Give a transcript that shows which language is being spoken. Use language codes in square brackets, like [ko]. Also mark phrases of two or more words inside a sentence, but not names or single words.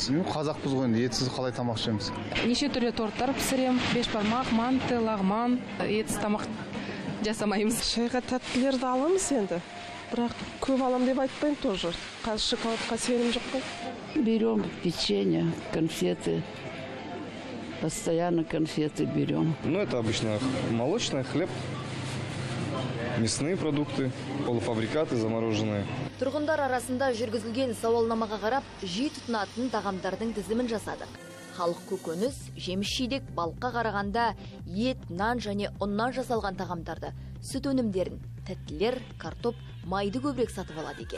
[kk] Қазақпыз ғой, енді етсіз қалай тамақ ішеміз? Неше түрлі торттар пісірем, бешбармақ, манты, лағман, етсіз тамақ жасамаймыз. Шайға тәттілерді аламыз енді. Бірақ көп алам деп айтпаймын тоже. Қазір шоколадқа сенім жоқ қой. [ru] Берем печенье, конфеты. Постоянно конфеты берем. Это обычно молочный хлеб, мясные продукты, полуфабрикаты замороженные. [kk] Тұрғындар арасында жүргізілген сауалнамаға қарап, жиі тұтынатын тағамдардың тізімін жасадық. Халық көкөніс, жеміс-жидек, балыққа қарағанда ет, нан және ұннан жасалған тағамдарды, сүт өнімдерін, тәттілер, картоп, майды көбірек сатып алады екен.